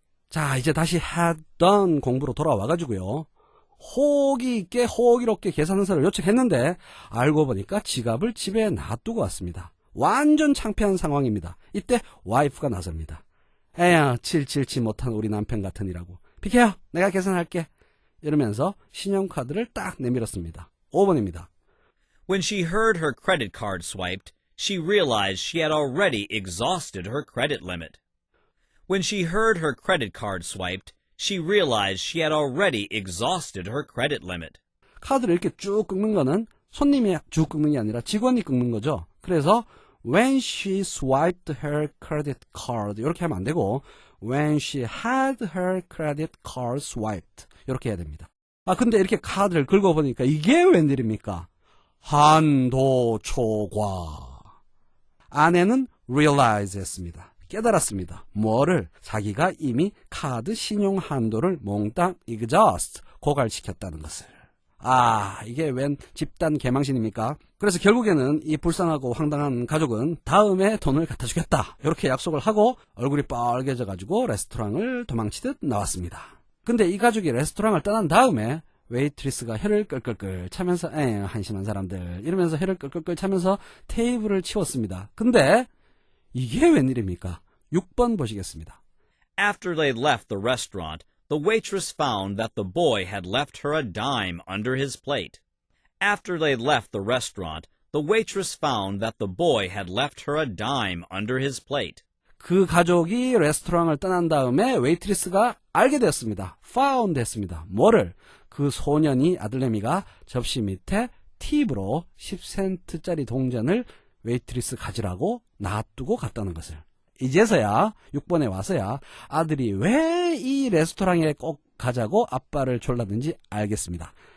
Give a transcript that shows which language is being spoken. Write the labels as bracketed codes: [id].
[ko] 자, 이제 다시 had done 공부로 돌아와가지고요. 호기 있게 호기롭게 계산서를 요청했는데 알고 보니까 지갑을 집에 놔두고 왔습니다. 완전 창피한 상황입니다. 이때 와이프가 나섭니다. 에야, 777 못한 우리 남편 같으니라고. 비켜요. 내가 계산할게. 이러면서 신용카드를 딱 내밀었습니다. 5번입니다. [en] When she heard her credit card swiped, she realized she had already exhausted her credit limit. When she heard her credit card swiped, she realized she had already exhausted her credit limit. [ko] 카드를 이렇게 쭉 긁는 거는 손님이 쭉 긁는 게 아니라 직원이 긁는 거죠. 그래서 [en] when she swiped her credit card [ko] 이렇게 하면 안 되고 [en] when she had her credit card swiped [ko] 이렇게 해야 됩니다. 아, 근데 이렇게 카드를 긁어보니까 이게 웬일입니까? 한도 초과. 아내는 realize 했습니다. 깨달았습니다. 뭐를? 자기가 이미 카드 신용 한도를 몽땅 exhaust, 고갈시켰다는 것을. 아, 이게 웬 집단 개망신입니까? 그래서 결국에는 이 불쌍하고 황당한 가족은 다음에 돈을 갖다 주겠다 이렇게 약속을 하고 얼굴이 빨개져 가지고 레스토랑을 도망치듯 나왔습니다. 근데 이 가족이 레스토랑을 떠난 다음에 웨이트리스가 혀를 끌끌끌 차면서 한심한 사람들 이러면서 혀를 끌끌끌 차면서 테이블을 치웠습니다. 근데 이게 웬일입니까? 6번 보시겠습니다. [en] After they left the restaurant, the waitress found that the boy had left her a dime under his plate. After they left the restaurant, the waitress found that the boy had left her a dime under his plate. [ko] 그 가족이 레스토랑을 떠난 다음에 웨이트리스가 알게 되었습니다. found 했습니다. 뭐를? 그 소년이 아들내미가 접시 밑에 팁으로 10센트짜리 동전을 웨이트리스 가지라고 놔두고 갔다는 것을. 이제서야 6번에 와서야 아들이 왜 이 레스토랑에 꼭 가자고 아빠를 졸랐는지 알겠습니다.